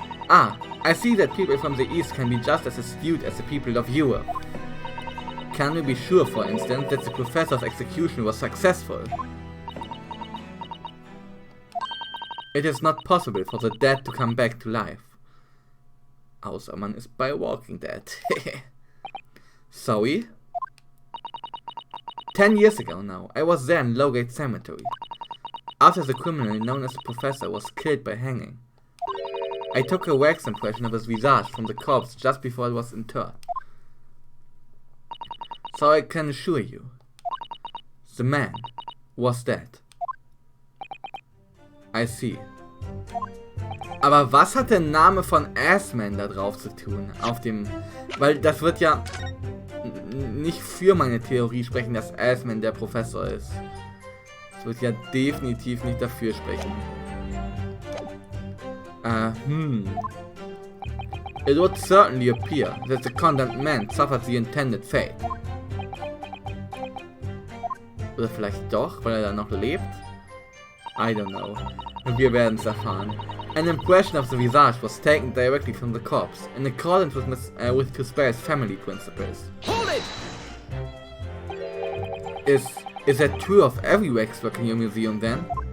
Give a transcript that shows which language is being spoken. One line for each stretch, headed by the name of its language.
English: Ah, I see that people from the East can be just as astute as the people of Europe. Can we be sure, for instance, that the professor's execution was successful? It is not possible for the dead to come back to life.
German: Außer man ist bei Walking Dead.
English: Sorry? 10 years ago now, I was there in Lowgate Cemetery, after the criminal known as the Professor was killed by hanging. I took a wax impression of his visage from the corpse just before it was interred. So I can assure you, the man was dead. I see.
German: Aber was hat der Name von Assman da drauf zu tun? Auf dem... Weil das wird ja nicht für meine Theorie sprechen, dass Assman der Professor ist. Das wird ja definitiv nicht dafür sprechen.
English: It would certainly appear that the condemned man suffered the intended fate.
German: Oder vielleicht doch, weil er dann noch lebt?
English: I don't know.
German: Wir werden es erfahren.
English: An impression of the visage was taken directly from the corpse, in accordance with to spare's family principles. Hold it! Is that true of every waxwork in your museum then?